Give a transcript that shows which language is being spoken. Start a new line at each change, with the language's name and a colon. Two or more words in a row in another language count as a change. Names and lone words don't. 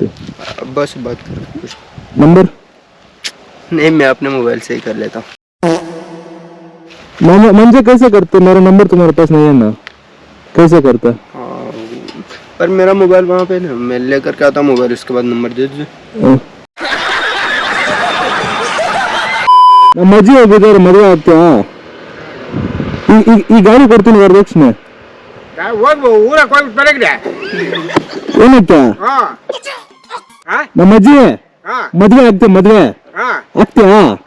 Hindi: बस बात कर. नंबर नहीं, मैं अपने मोबाइल से ही कर लेता हूँ. मंजे कैसे करते? मेरा नंबर तुम्हारे पास नहीं है ना, कैसे करता? हाँ, पर मेरा मोबाइल वहाँ पे ना, मैं लेकर के आता हूँ मोबाइल, उसके बाद नंबर दे दीजिए.
Kannada: ಮದುವೆ ಹೋಗಿದ್ದಾರೆ, ಮದುವೆ ಆಗ್ತೀಯಾ? ಈ ಗಾಡಿ ಕೊಡ್ತೀನಿ ವರದಕ್ಷಿಣೆ. ಊರಕ್ಕೆ ಹೋಗಿ ಬರಗಿದೆ ಏನಕ್ಕೆ? ನಮ್ಮ ಅಜ್ಜಿ ಮದ್ವೆ ಆಗ್ತೀಯ, ಮದ್ವೆ ಆಗ್ತೀಯಾ?